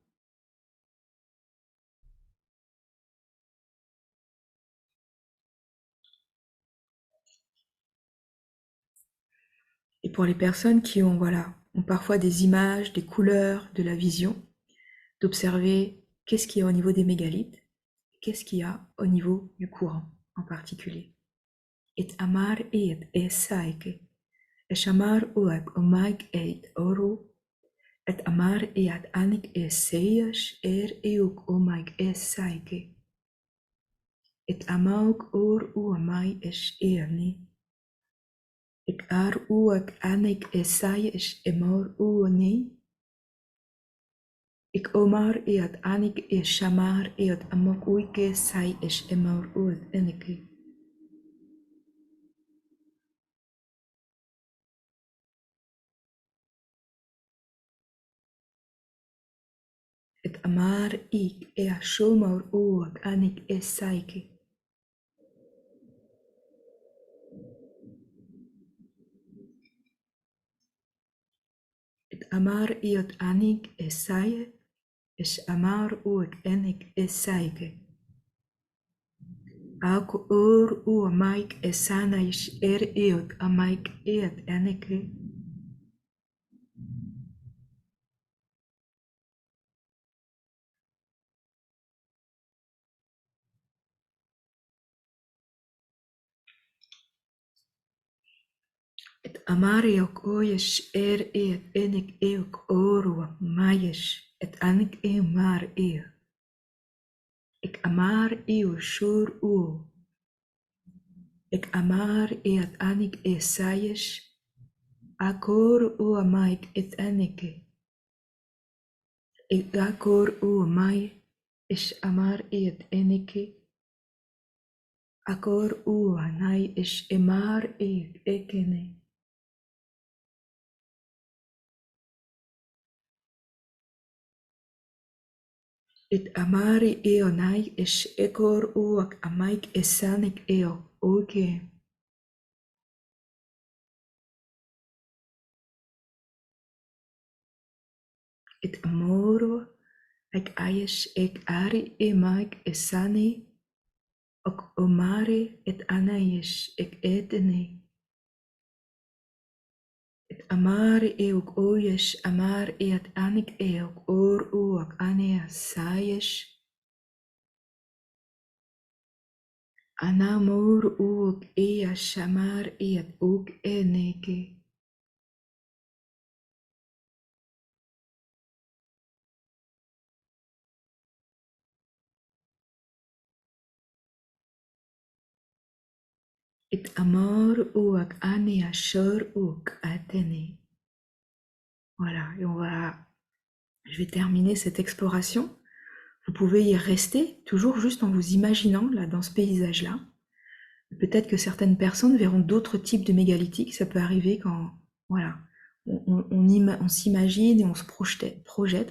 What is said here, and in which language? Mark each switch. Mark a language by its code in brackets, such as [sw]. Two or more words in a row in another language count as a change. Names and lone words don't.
[fr] Et pour les personnes qui ont, voilà, ont parfois des images, des couleurs, de la vision, d'observer qu'est-ce qu'il y a au niveau des mégalithes, qu'est-ce qu'il y a au niveau du courant en particulier. Et amar et saike, et shamar uak omag et oro, et amar et anik e seias euk omag e saike. Et amauk or u amai es eani. Ik ar uak anik esai es emor uoni. Ik omar iat anik es shamar iat amok uike sai es emor uat enike. Et amar ik ea shomor uak anik esaike. Et amar iat anik esaie es amar uak enik esaike. Ak ur u amaik esanais iat amaik iat enike. Et amariok oyes iat enik eok orua maies et anik mar ea. Ik amar eo shur u. Ik amar iat anik esaies. Akor u amaik et enike. Ik akor u amai is amar iat enike. Akor u anai is emar iat ekene. Et amari eonai is ekor uak amaik esanik eo oke. Et amoro ek aies ek ari emaik esani ok omari et anaies ek etene. Et amari eok oyes amar eat anik eok or uak anea saies. Anamor uak ea shamar eat ook eneke. Et amor uak anea shor uak atene. Voilà, et je vais terminer cette exploration. Vous pouvez y rester, toujours juste en vous imaginant là dans ce paysage-là. Peut-être que certaines personnes verront d'autres types de mégalithiques. Ça peut arriver quand, voilà, on s'imagine et on se projette.